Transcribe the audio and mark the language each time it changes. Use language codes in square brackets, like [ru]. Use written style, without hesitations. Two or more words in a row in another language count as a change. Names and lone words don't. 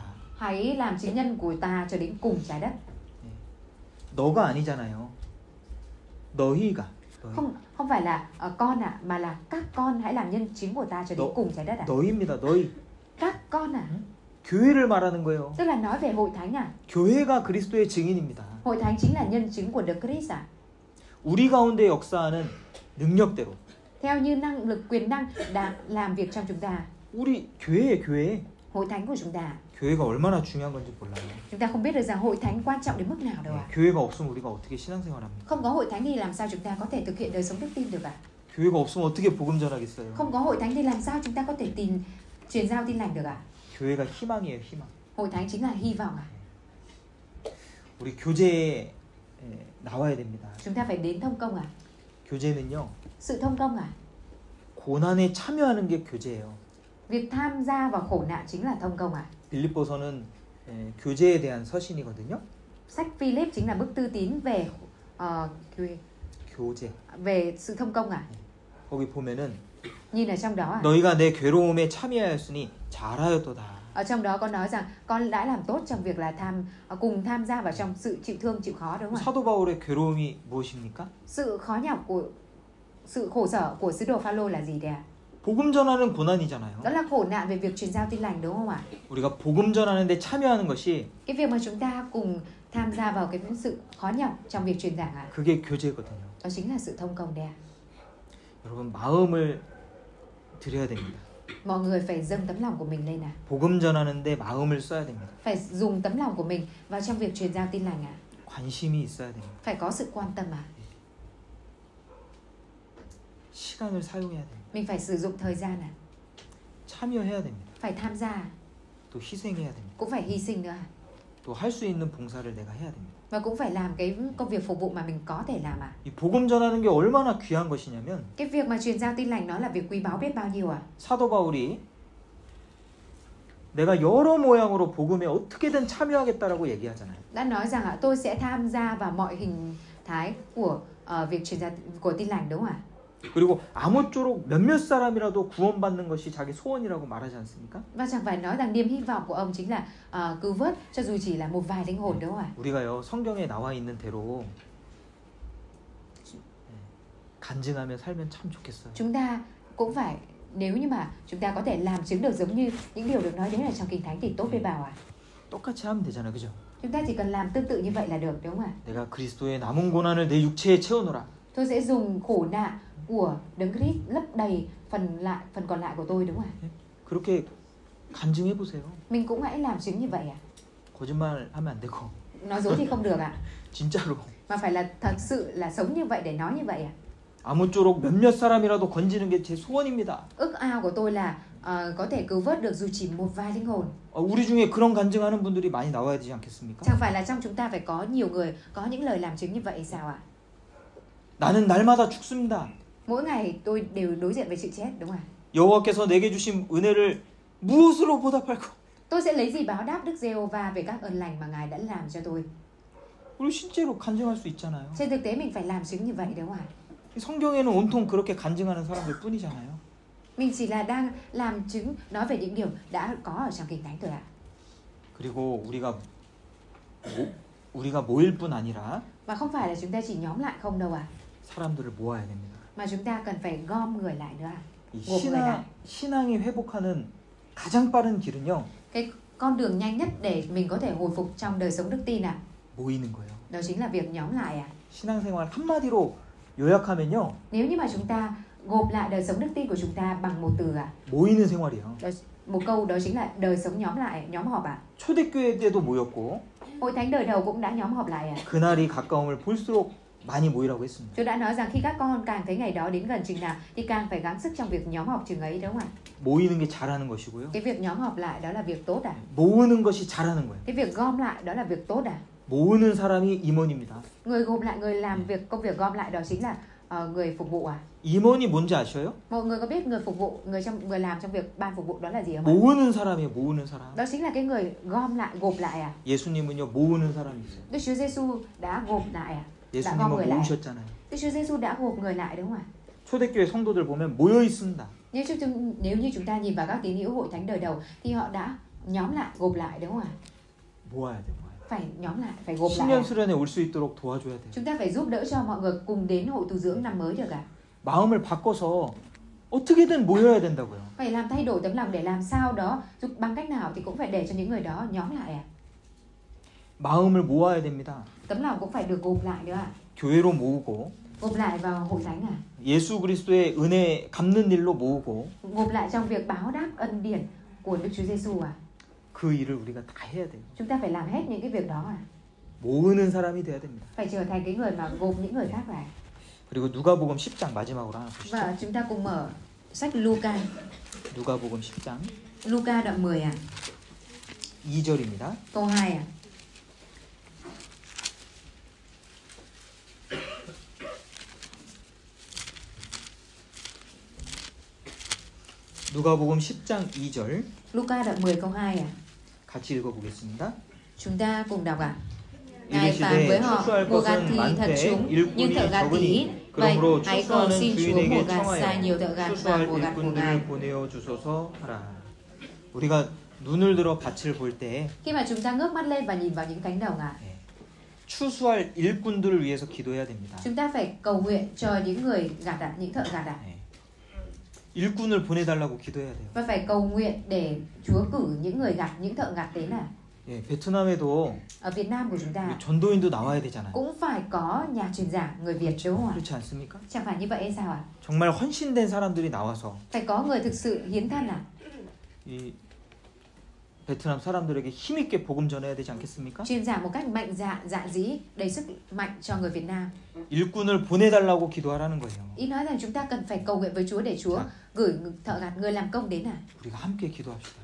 [vi] Hãy làm chứng nhân của ta cho đến cùng trái đất. [ko] 너가 아니잖아요. 너희가. [vi] Không phải là con à, mà là các con hãy làm nhân chứng của ta cho đến cùng trái đất à? [ko] 너희입니다. 너희. [vi] Các con à? [ko] 교회를 말하는 거예요. [vi] Tức là nói về hội thánh à? [ko] 교회가 그리스도의 증인입니다. [vi] Hội thánh chính là nhân chứng của Đức Christ à? [ko] 우리 가운데 역사하는 능력대로. [vi] Theo như năng lực quyền năng đã làm việc trong chúng ta. [ko] 우리 교회에 교회. [vi] Hội thánh của chúng ta. [ko] 교회가 얼마나 중요한 건지 몰라요. [vi] Chúng ta không biết được rằng hội thánh quan trọng đến mức nào đâu ạ. [ko] 교회가 없으면 우리가 어떻게 신앙생활합니까? [vi] Không có hội thánh thì làm sao chúng ta có thể thực hiện đời sống đức tin được ạ? [ko] 교회가 없으면 어떻게 복음 전하겠어요? [vi] Không có hội thánh thì làm sao chúng ta có thể truyền giao tin lành được ạ? [ko] 교회가 희망이에요, 희망. [vi] Hội thánh chính là hy vọng ạ. [ko] 우리 교제에 나와야 됩니다. [vi] Chúng ta phải đến thông công ạ. [ko] 교제는요. [vi] Sự thông công ạ. [ko] 고난에 참여하는 게 교제예요. [vi] Việc tham gia vào khổ nạn chính là thông công ạ. [ko] 빌립보서는 교제에 대한 서신이거든요. [vi] Sách Philip chính là bức thư tín về [ko] 교제. [vi] về sự thông công ạ. [ko] 거기 보면은 [vi] Nhìn ở trong đó ạ. [ko] 너희가 내 괴로움에 참여하였으니 잘하였도다. [vi] Ở trong đó có nói rằng con đã làm tốt trong việc là cùng tham gia vào trong sự chịu thương chịu khó đúng không ạ? [ko] 사도 바울의 괴로움이 무엇입니까? [vi] Sự khó nhọc của sự khổ sở của sứ đồ Phaolô là gì đấy ạ? [ko] 복음 전하는 고난이잖아요. [vi] Đó là khổ nạn về việc truyền giao tin lành đúng không ạ? [ko] 우리가 복음 전하는데 참여하는 것이 [vi] Cái việc mà chúng ta cùng tham gia vào cái sự khó nhọc trong việc truyền giảng ạ. [ko] 그게 교제거든요. [vi] Đó chính là sự thông công đấy ạ. [ko] 여러분 마음을 드려야 됩니다. [vi] Mọi người phải dâng tấm lòng của mình lên ạ. [ko] 복음 전하는데 마음을 써야 됩니다. [vi] Phải dùng tấm lòng của mình vào trong việc truyền giao tin lành ạ. [ko] 관심이 있어야 됩니다. [vi] Phải có sự quan tâm ạ. [ko] 시간을 사용해야 됩니다. [vi] Mình phải sử dụng thời gian ạ. [ko] 참여해야 됩니다. [vi] Phải tham gia, [ko] 또 희생해야 됩니다. [vi] cũng phải hy sinh nữa. [ko] 또 할 수 있는 봉사를 내가 해야 됩니다. [vi] Và cũng phải làm cái công việc phục vụ mà mình có thể làm ạ. [ko] 이 복음 전하는 게 얼마나 귀한 것이냐면 [vi] Cái việc mà truyền giao tin lành nó là việc quý báu biết bao nhiêu ạ. [ko] 사도 바울이 내가 여러 모양으로 복음에 어떻게든 참여하겠다라고 얘기하잖아요. [vi] Đã nói rằng ạ, tôi sẽ tham gia vào mọi hình thái của việc truyền giao của tin lành đúng không ạ? [ko] 그리고 아무쪼록 몇몇 사람이라도 구원받는 것이 자기 소원이라고 말하지 않습니까? [vi] Và chẳng phải nói rằng niềm hy vọng của ông chính là cứu vớt cho dù chỉ là một vài linh hồn đúng không ạ? [ko] 우리가요 성경에 나와 있는 대로 간증하며 살면 참 좋겠어요. [vi] Chúng ta cũng phải, nếu như mà chúng ta có thể làm chứng được giống như những điều được nói đến ở trong Kinh Thánh thì tốt biết bao ạ. [ko] 똑같이 하면 되잖아요, 그죠? [vi] Chúng ta chỉ cần làm tương tự như vậy là được, đúng không ạ? [ko] 내가 그리스도의 남은 고난을 내 육체에 채우노라. [vi] Tôi sẽ dùng khổ nạn của Đấng Christ lấp đầy phần còn lại của tôi, đúng không ạ? [ko] 그렇게 간증해 보세요. [vi] Mình cũng hãy làm chứng như vậy ạ. [ko] 거짓말 하면 안 되고 [vi] Nói dối thì không được ạ, [ko] 진짜로 [vi] mà phải là thật sự là sống như vậy để nói như vậy ạ. [ko] 아무쪼록 몇몇 사람이라도 건지는 게 제 소원입니다. [vi] Ước ao của tôi là có thể cứu vớt được dù chỉ một vài linh hồn. [ko] 우리 중에 그런 간증하는 분들이 많이 나와야 되지 않겠습니까? [vi] Chẳng phải là trong chúng ta phải có nhiều người có những lời làm chứng như vậy sao ạ? [ko] 나는 날마다 죽습니다. [vi] Mỗi ngày tôi đều đối diện với sự chết, đúng không ạ? [ko] 여호와께서 내게 주신 은혜를 무엇으로 보답할까? [vi] Tôi sẽ lấy gì báo đáp Đức Giê-hô-va về các ơn lành mà Ngài đã làm cho tôi? [ko] 우리 실제로 간증할 수 있잖아요. [vi] Trên thực tế mình phải làm chứng như vậy, đúng không ạ? [ko] 성경에는 온통 그렇게 간증하는 사람들 뿐이잖아요. [vi] Mình chỉ là đang làm chứng nói về những điều đã có ở trong Kinh Thánh thôi ạ. [ko] 그리고 우리가 모일 뿐 아니라 [vi] Và không phải là chúng ta chỉ nhóm lại không đâu ạ. [ko] 사람들을 모아야 됩니다. [vi] Mà chúng ta cần phải gom người lại nữa ạ. [ko] 이 신앙이 회복하는 가장 빠른 길은요. [vi] Cái con đường nhanh nhất để mình có thể hồi phục trong đời sống đức tin ạ, [ko] 모이는 거예요. [vi] đó chính là việc nhóm lại ạ. [ko] 신앙생활 한마디로 요약하면요. [vi] Nếu như mà chúng ta gộp lại đời sống đức tin của chúng ta bằng một từ ạ, [ko] 모이는 생활이에요. [vi] đó, một câu đó chính là đời sống nhóm lại, nhóm họp ạ. [ko] 초대교회 때도 모였고 [vi] Hội thánh đời đầu cũng đã nhóm họp lại ạ. [ko] 그날이 가까움을 볼수록 많이 모이라고 했습니다. [vi] Chúa đã nói rằng khi các con càng thấy ngày đó đến gần chừng nào thì càng phải gắng sức trong việc nhóm họp chừng ấy, đúng không ạ? [ko] 모이는 게 잘하는 것이고요. [vi] Cái việc nhóm họp lại đó là việc tốt à? [ko] 모으는 것이 잘하는 거예요. [vi] Cái việc gom lại đó là việc tốt à? [ko] 모으는 사람이 임원입니다. [vi] Người gộp lại, người làm công việc gom lại đó chính là người phục vụ à? [ko] 임원이 뭔지 아셔요? [vi] Mọi người có biết người phục vụ, người làm trong việc ban phục vụ đó là gì không ạ? [ko] 모으는 사람이에요. 모으는 사람. [vi] Đó chính là cái người gom lại, gộp lại à? [ko] 예수님은요 모으는 사람이세요. [vi] Đức Chúa Giêsu đã gộp lại à? Đã gom [ko] 예수님은 [vi] người lại. [ko] 모으셨잖아요. [vi] Đức Chúa Giêsu đã gộp người lại, đúng không ạ? [ko] 초대교회 성도들 보면 모여 있습니다. [vi] Nếu như chúng ta nhìn vào các tín hữu hội thánh đời đầu thì họ đã nhóm lại, gộp lại, đúng không ạ? [ko] 모아야 돼요. [vi] Phải nhóm lại, phải gộp lại. [ko] 신년 수련회 올 수 있도록 도와줘야 돼요. [vi] Chúng ta phải giúp đỡ cho mọi người cùng đến hội tu dưỡng năm mới được ạ. [ko] 마음을 바꿔서 어떻게든 모여야 된다고요. [vi] Phải làm thay đổi tấm lòng để làm sao đó, giúp bằng cách nào thì cũng phải để cho những người đó nhóm lại ạ. [ko] 마음을 모아야 됩니다. [vi] Tấm lòng cũng phải được gộp lại nữa ạ. [ko] 교회로 모으고 [vi] Gộp lại vào hội thánh à? [ko] 예수 그리스도의 은혜 갚는 일로 모으고 [vi] Gộp lại trong việc báo đáp ân điển của Đức Chúa Giêsu à? [ko] 그 일을 우리가 다 해야 돼요. [vi] Chúng ta phải làm hết những cái việc đó à? [ko] 모으는 사람이 돼야 됩니다. [vi] Phải trở thành cái người mà gộp những người khác lại. [ko] 그리고 누가복음 10장 마지막으로 하나 보시죠. [vi] Và chúng ta cùng mở sách Luca. [ko] 누가복음 10장 [vi] Luca đoạn 10 à? [ko] 2절입니다. [vi] Câu 2 à? [ko] 누가복음 10장 2절 [vi] Luca đoạn 10 câu 2 à? [ko] 같이 읽어보겠습니다. [vi] Chúng ta cùng đọc ạ. Ngài phán với họ, mùa gặt thì thật chúng, nhưng thợ gặt thì ít. Vậy hãy cầu xin Chúa mùa gặt sai nhiều thợ gặt vào mùa gặt của Ngài. [ko] 보내어 주소서 하라. 우리가 눈을 들어 밭을 볼 때 [vi] Khi mà chúng ta ngước mắt lên và nhìn vào những cánh đồng ạ, [ko] 추수할 일꾼들을 위해서 기도해야 됩니다. [vi] chúng ta phải cầu nguyện cho những người gặt ạ, những thợ gặt ạ. [ko] 일꾼을 보내달라고 기도해야 돼요. [vi] Và phải cầu nguyện để Chúa cử những người gặt, những thợ gặt đến à. [ko] 베트남에도 [vi] Ở Việt Nam của chúng ta [ko] 전도인도 나와야 되잖아요. [vi] cũng phải có nhà truyền giảng người Việt, đúng không ạ? [ko] 그렇지 않습니까? [vi] Chẳng phải như vậy hay sao ạ? [ko] 정말 헌신된 사람들이 나와서 [vi] Phải có người thực sự hiến thân à? [ko] 이 베트남 사람들에게 힘 있게 복음 전해야 되지 않겠습니까? [vi] Truyền giảng một cách mạnh dạn, dạn dĩ, đầy sức mạnh cho người Việt Nam. [ko] 일꾼을 보내달라고 기도하라는 거예요. [vi] Ý nói rằng chúng ta cần phải cầu nguyện với Chúa để Chúa gửi thợ gặt, người làm công đến à? [ko] 우리가 함께 기도합시다.